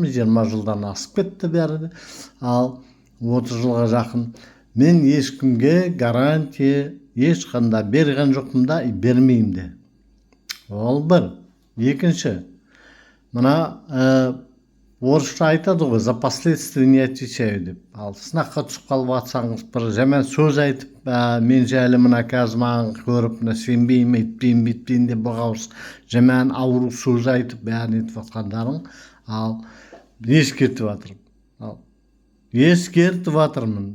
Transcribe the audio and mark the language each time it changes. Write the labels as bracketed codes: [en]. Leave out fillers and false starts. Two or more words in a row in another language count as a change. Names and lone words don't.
[kk] 20 жылдан асып кетті бәрі. 30 жылға жақын. Мен ешкімге гарантия ешқанда берген жоқпын да, бермеймін де. Ол бір. Екінші, мына орысша айтады ғой, [ru] за последствия не отвечаю деп. [kk] Сынаққа түсіп қалып атсаңыз, бір жаман сөз айтып, мен жайлы мына қазір маған көріп, сенбеймін, етпеймін, бетпеймін деп бұғауыз жаман ауру сөз айтып, бәрін етіп атқандарың, ескертіп жатырмын. Ескертіп жатырмын.